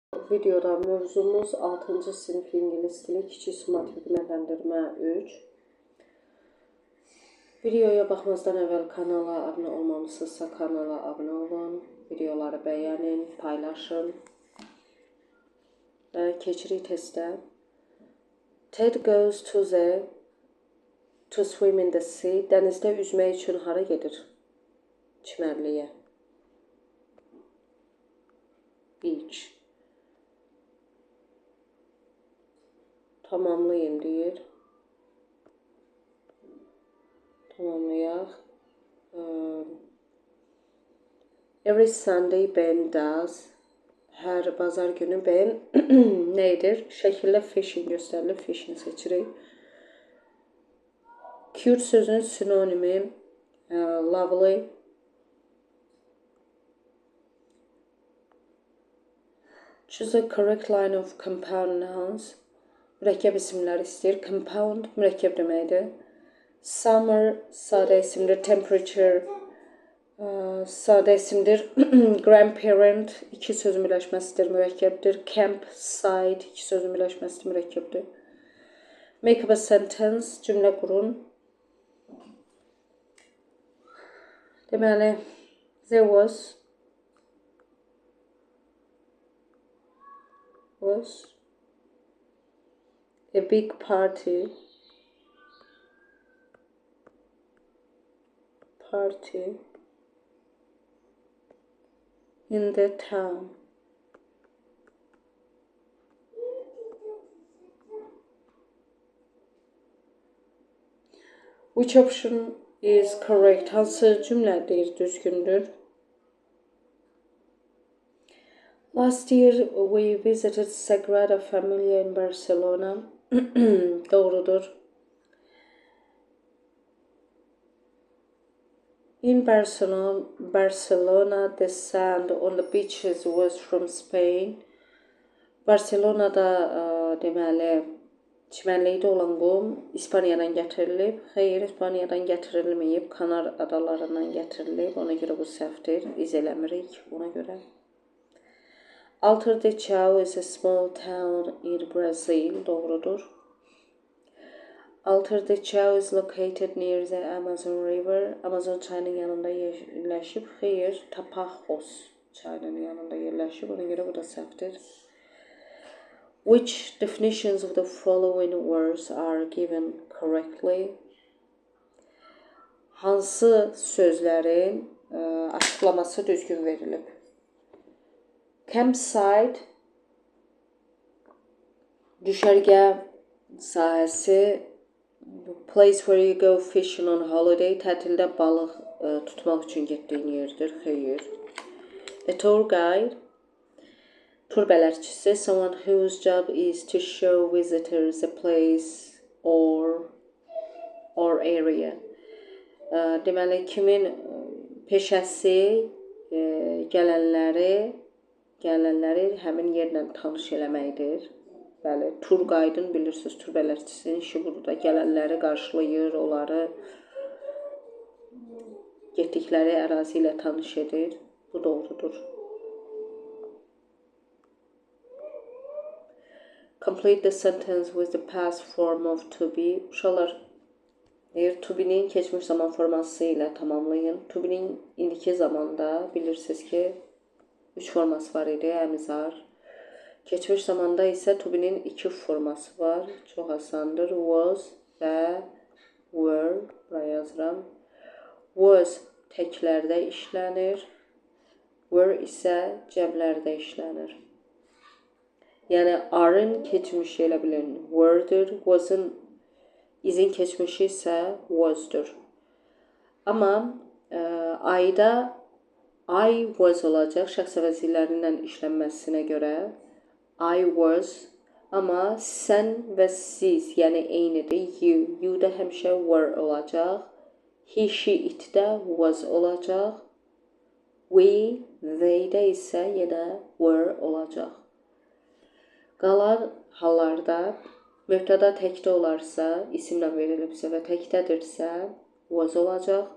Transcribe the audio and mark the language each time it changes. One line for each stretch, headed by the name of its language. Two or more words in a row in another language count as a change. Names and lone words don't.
Azerbaijani: Videoda mövzumuz 6-cı sinif ingilis dili kiçik suma təqdimətləndirmə 3. Videoya baxmazdan əvvəl kanala abunə olmamışsınızsa kanala abunə olun. Videoları bəyənin, paylaşın. Və keçirik testə.
English: Ted goes to swim in the sea.
Azerbaijani: Dənizdə üzmək üçün hara gedir? Çimərliyə. Beach. Tamamlayın deyir. Tamamlayaq.
English: Every Sunday Ben does.
Azerbaijani: Hər bazar günü Ben nə edir? Şəkildə fishing göstərilir. Fishing seçirik. Cute sözünün sinonimi lovely.
English: Choose the correct line of compound nouns.
Azerbaijani: Mürəkkəb isimləri istəyir. Compound mürəkkəb deməkdir. Summer sadə isimdir. Temperature sadə isimdir. Grandparent iki sözün birləşməsidir. Mürəkkəbdir. Campsite iki sözün birləşməsidir. Mürəkkəbdir.
English: Make up a sentence.
Azerbaijani: Cümlə qurun. Deməli,
English: there was a big party in the town. Which option is correct?
Azerbaijani: Hansı cümlədir düzgündür?
English: Last year we visited Sagrada Familia in Barcelona.
Azerbaijani: Doğrudur.
English: In Barcelona, the sand on the beaches was from Spain.
Azerbaijani: Barcelona'da deməli çimərlikdə olan qum İspaniyadan gətirilib. Xeyr, İspaniyadan gətirilməyib, Kanar adalarından gətirilib. Ona görə bu səhvdir. İz eləmirik ona görə.
English: Alter de Chao is a small town in Brazil.
Azerbaijani: Doğrudur.
English: Alter de Chao is located near the Amazon River.
Azerbaijani: Amazon çayının yanında yerləşib. Xeyr, Tapajos çayının yanında yerləşib. Ona görə bu da səhvdir.
English: Which definitions of the following words are given correctly?
Azerbaijani: Hansı sözlərin açıqlaması düzgün verilib? Campsite düşərgə sahəsi.
English: Place where you go fishing on holiday.
Azerbaijani: Tətildə balıq tutmaq üçün getdiyin yerdir. Xeyr.
English: A tour guide.
Azerbaijani: Tur bələdçisi.
English: Someone whose job is to show visitors a place or area.
Azerbaijani: Deməli, kimin peşəsi gələnləri həmin yerlə tanış eləməkdir. Bəli, tur qaydın bilirsiniz, tur bələdçisinin işi burada. Gələnləri qarşılayır, onları getdikləri ərazi ilə tanış edir. Bu doğrudur.
English: Complete the sentence with the past form of to be.
Azerbaijani: Uşaqlar,
English: to be'nin
Azerbaijani: keçmiş zaman forması ilə tamamlayın.
English: To be'nin
Azerbaijani: indiki zamanda bilirsiniz ki 3 forması var idi, əmizar. Keçmiş zamanda isə
English: to be'nin
Azerbaijani: 2 forması var. Çox asandır. Was və were. Buraya yazıram. Was təklərdə işlənir. Were isə cəmlərdə işlənir. Yəni, are-ın keçmişi elə bilin were-dür. Was-ın izin keçmişi isə was-dur. Amma I-da
English: I was
Azerbaijani: olacaq şəxs əvəzliklərindən işlənməsinə görə.
English: I was,
Azerbaijani: amma sən və siz, yəni eynidir. You da həmişə were olacaq.
English: He, she, it
Azerbaijani: də was olacaq.
English: We, they
Azerbaijani: də isə yenə were olacaq. Qalan hallarda mübtəda təkdə olarsa, isimlə verilibsə və təkdədirsə was olacaq.